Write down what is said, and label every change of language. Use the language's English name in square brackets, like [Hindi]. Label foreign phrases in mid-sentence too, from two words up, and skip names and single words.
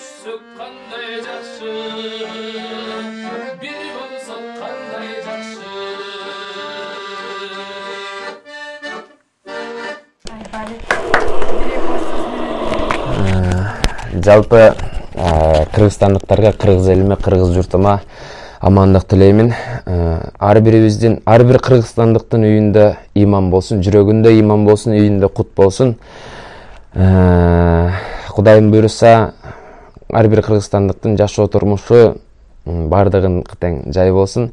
[Kazakh] түк қандай жақсы, бір болсақ қандай жақсы. [Kyrgyz] Жалпы кыргызстандыктарга, кыргыз элиме, кыргыз журтума амандык тилеймин. Ар бир кыргызстандыктын үйүндө иман болсун, жүрөгүндө иман болсун, үйүндө кут болсун. Кудайым буйруса, ар бир кыргызстандыктын жашоо турмушу бардыгын тең жай болсун.